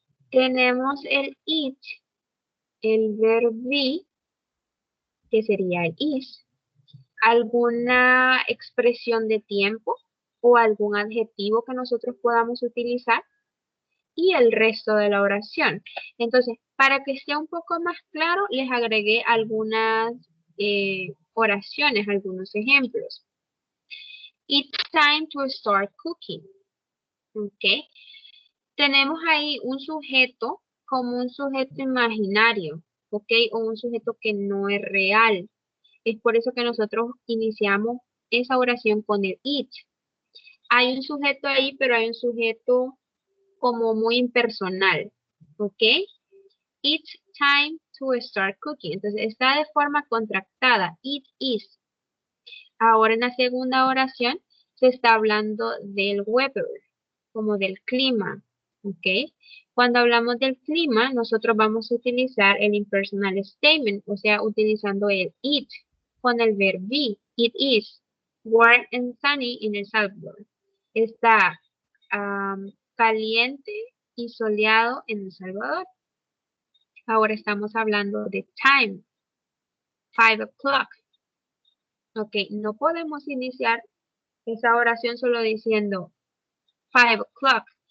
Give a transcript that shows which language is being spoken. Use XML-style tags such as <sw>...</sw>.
<es>Tenemos el it, el verbo be, que sería el is, alguna expresión de tiempo o algún adjetivo que nosotros podamos utilizar y el resto de la oración. Entonces, Para que sea un poco más claro, les agregué algunas oraciones, algunos ejemplos.</es> <en>It's time to start cooking. ¿Ok?</en> <es>Tenemos ahí un sujeto como un sujeto imaginario, ¿ok? O un sujeto que no es real. Es por eso que nosotros iniciamos esa oración con el it. Hay un sujeto ahí, pero hay un sujeto como muy impersonal, ¿ok?</es> <en>It's time to start cooking.</en> <es>Entonces está de forma contractada.</es> <en>It is.</en> <es>Ahora en la segunda oración se está hablando del weather, como del clima, ¿ok? Cuando hablamos del clima, nosotros vamos a utilizar el impersonal statement, o sea, utilizando el it con el verbo be.</es> <en>It is warm and sunny in El Salvador.</en> <es>Está caliente y soleado en El Salvador. Ahora estamos hablando de time, 5 o'clock. Ok, no podemos iniciar esa oración solo diciendo 5 o'clock.</es>